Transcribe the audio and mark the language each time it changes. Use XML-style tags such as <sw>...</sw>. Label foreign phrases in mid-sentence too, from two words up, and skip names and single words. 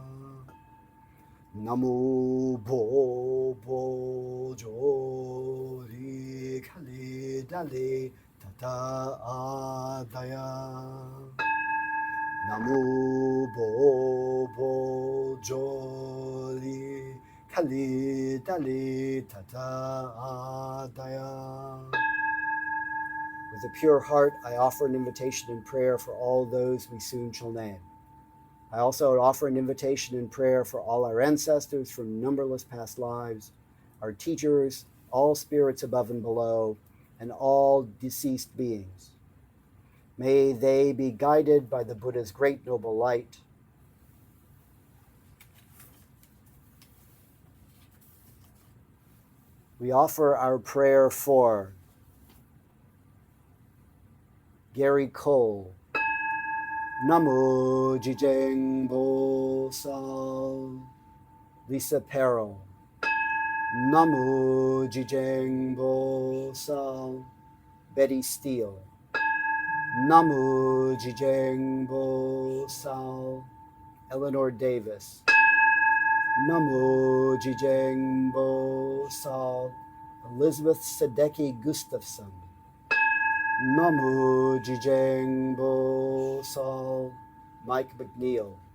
<en>Namo Bo Bo Joli Kali Dali Tata Adaya. Namo Bo Bo Joli Kali Dali Tata Adaya. With a pure heart, I offer an invitation and prayer for all those we soon shall name. I also offer an invitation and prayer for all our ancestors from numberless past lives, our teachers, all spirits above and below, and all deceased beings. May they be guided by the Buddha's great noble light. We offer our prayer for Gary Cole,</en> <ko>나무 지장 보살, Lisa Peril, 나무 지장 보살, Betty Steele, 나무 지장 보살, Eleanor Davis, 나무 지장 보살, Elizabeth Sadecki Gustafson, 나무 지장 보살, Mike McNeil,</ko>